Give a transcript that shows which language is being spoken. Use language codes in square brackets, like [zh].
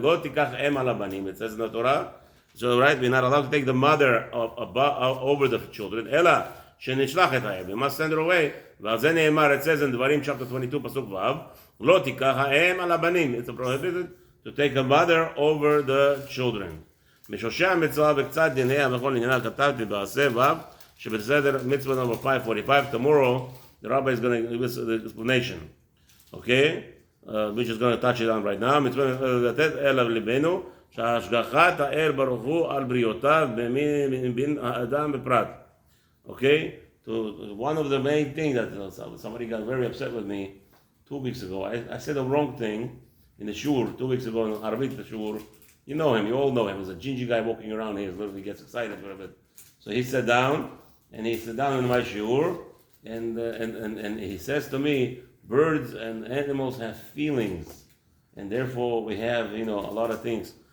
[he] Lo tikach em al habanim. [en] It says in the Torah. So right, we're not allowed to take the mother over the children. [he] Ela shenishloch et ha'em. [en] We must send her away. It says in Devarim chapter 22, pasuk vav, [he] Lo tikach ha'em al habanim. [en] It's a prohibition to take a mother over the children. [he] משושי המצווה וקצת דיניה וכל עניינה כתבתי בעשה ו' שבסדר [en] mitzvah number 545. Tomorrow the rabbi is going to give us the explanation. Okay? Which is going to touch it on right now. [he] מצווה לתת אליו ליבנו שהשגחת האל ברוך הוא על בריאותיו בין האדם בפרט. [en] Okay? So one of the main things that somebody got very upset with me 2 weeks ago. I said the wrong thing in the shul 2 weeks ago in Arabit the shul. You know him, you all know him. He's a gingy guy walking around here. He literally gets excited for a bit. So he sat down in my shul, and he says to me, birds and animals have feelings, and therefore we have, a lot of things.